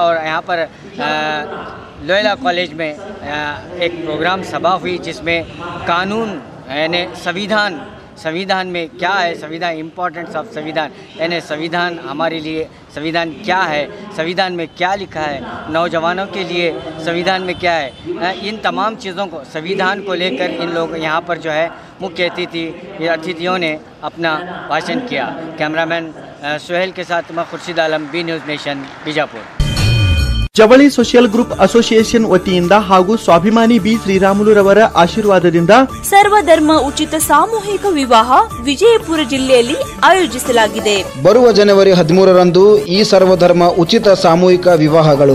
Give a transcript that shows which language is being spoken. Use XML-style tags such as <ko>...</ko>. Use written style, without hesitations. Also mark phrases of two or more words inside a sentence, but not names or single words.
<hi>और यहाँ पर लोयला कॉलेज में एक प्रोग्राम सभा हुई, जिसमें कानून यानी संविधान में क्या है, संविधान,</hi> <en>importance of</en> <hi>संविधान, यानी संविधान हमारे लिए, संविधान क्या है, संविधान में क्या लिखा है, नौजवानों के लिए संविधान में क्या है, इन तमाम चीज़ों को, संविधान को लेकर इन लोग यहाँ पर जो है मुख्य अतिथियों ने अपना भाषण किया। कैमरामैन सुहेल के साथ मैं खुर्शीद आलम, बी न्यूज़ नेशन, बीजापुर।</hi> <kn>ಜವಳಿ</kn> <en>social group association</en> <kn>ವತಿಯಿಂದ ಹಾಗೂ ಸ್ವಾಭಿಮಾನಿ ಬಿ ಶ್ರೀರಾಮುಲುರವರ ಆಶೀರ್ವಾದದಿಂದ ಸರ್ವಧರ್ಮ ಉಚಿತ ಸಾಮೂಹಿಕ ವಿವಾಹ ವಿಜಯಪುರ ಜಿಲ್ಲೆಯಲ್ಲಿ ಆಯೋಜಿಸಲಾಗಿದೆ. ಬರುವ ಜನವರಿ 13ರಂದು ಈ ಸರ್ವಧರ್ಮ ಉಚಿತ ಸಾಮೂಹಿಕ ವಿವಾಹಗಳು</kn>